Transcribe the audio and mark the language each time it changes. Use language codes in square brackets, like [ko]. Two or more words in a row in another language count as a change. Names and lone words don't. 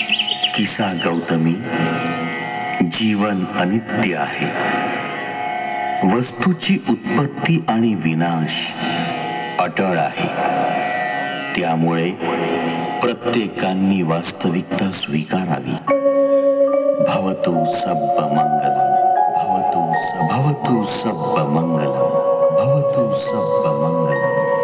[mr] किसा गौतमी, जीवन अनित्य आहे। वस्तूची उत्पत्ती आणि विनाश अटळ आहे। त्यामुळे प्रत्येकांनी वास्तविकता स्वीकारावी. [pi] भवतु सब्ब मंगलम, भवतु सब्ब मंगलम, भवतु सब्ब मंगलम.